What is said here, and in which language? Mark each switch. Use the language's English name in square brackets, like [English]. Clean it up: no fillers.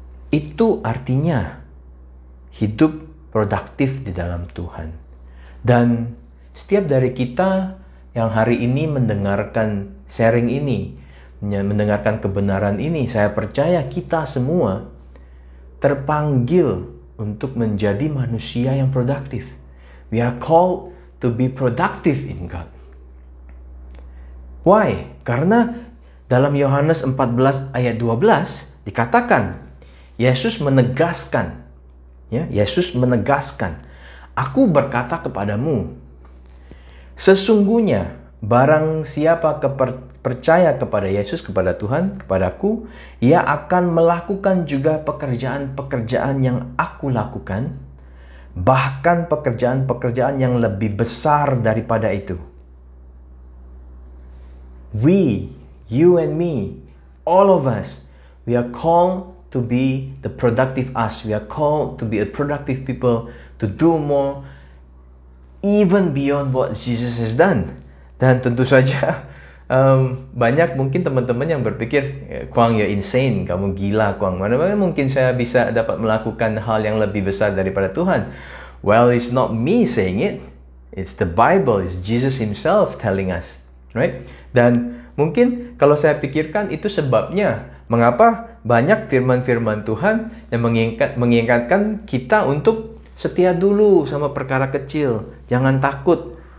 [Indonesian] Itu artinya hidup produktif di dalam Tuhan. Dan setiap dari kita yang hari ini mendengarkan sharing ini, mendengarkan kebenaran ini, saya percaya kita semua terpanggil untuk menjadi manusia yang produktif. [English] We are called to be productive in God. [Indonesian] Why? Karena dalam Yohanes 14 ayat 12 dikatakan, Yesus menegaskan, aku berkata kepadamu, sesungguhnya barang siapa percaya kepada Yesus, kepada Tuhan, kepadaku, ia akan melakukan juga pekerjaan-pekerjaan yang aku lakukan, bahkan pekerjaan-pekerjaan yang lebih besar daripada itu. [English] We, you and me, all of us, we are called to be the productive us. We are called to be a productive people, to do more, even beyond what Jesus has done. [Indonesian] Dan tentu saja banyak mungkin teman-teman yang berpikir, Kwang, [English] you're insane, [Indonesian] kamu gila Kwang, mana mungkin saya bisa dapat melakukan hal yang lebih besar daripada Tuhan. [English] Well, it's not me saying it, it's the Bible, it's Jesus himself telling us, right? [Indonesian] Dan mungkin kalau saya pikirkan itu sebabnya mengapa banyak firman-firman Tuhan yang mengingatkan kita untuk setia dulu sama perkara kecil, jangan takut.